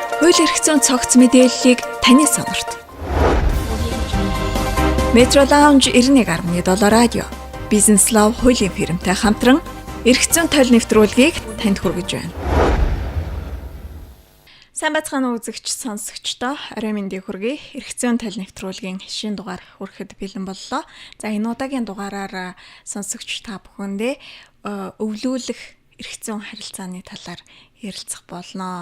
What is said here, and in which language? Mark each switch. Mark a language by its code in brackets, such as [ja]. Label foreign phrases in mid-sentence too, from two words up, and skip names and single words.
[mn] Хууль эрх зүйн цогц мэдээллийг таны сонорт. Metro Lounge 91.7 радио. Business Love хуулийн фирмтэй хамтран эрх зүйн тойл нэвтрүүлгийг танд хүргэж байна. Сайн бацхан үзэгч сонсогчдоо орой мэндийг хүргэе. Эрх зүйн тойл нэвтрүүлгийн шинэ дугаар хүрэхэд бэлэн боллоо. За энэ удаагийн дугаараар сонсогч та бүхэндээ өвлүүлэх эрх зүйн харилцааны талаар ярилцах болно.